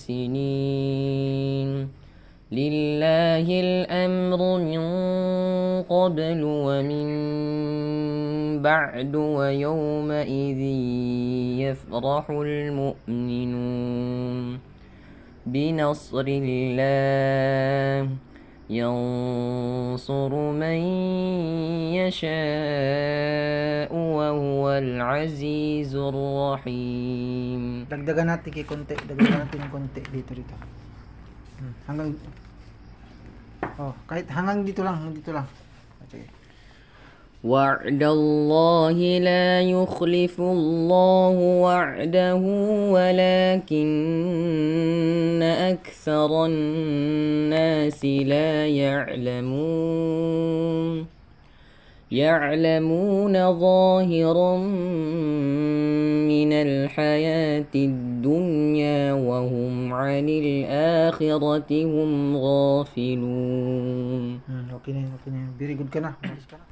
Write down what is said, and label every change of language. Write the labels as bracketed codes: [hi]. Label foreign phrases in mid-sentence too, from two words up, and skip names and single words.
[ar] سنين لله الأمر من قبل ومن بعد ويومئذ يفرح المؤمنون بنصر الله ينصر من يشاء وهو العزيز الرحيم. [tl] Dagdagan natin konti. Dagdagan natin ng konti dito. Hanggang kahit hanggang dito lang, Sige. [ar] وعد الله لا يخلف الله وعده ولكن أكثر الناس لا يعلمون ظاهرا من الحياة الدنيا وهم عن الآخرة هم غافلون. [tl] Okay na. [en] Very good [tl] ka na.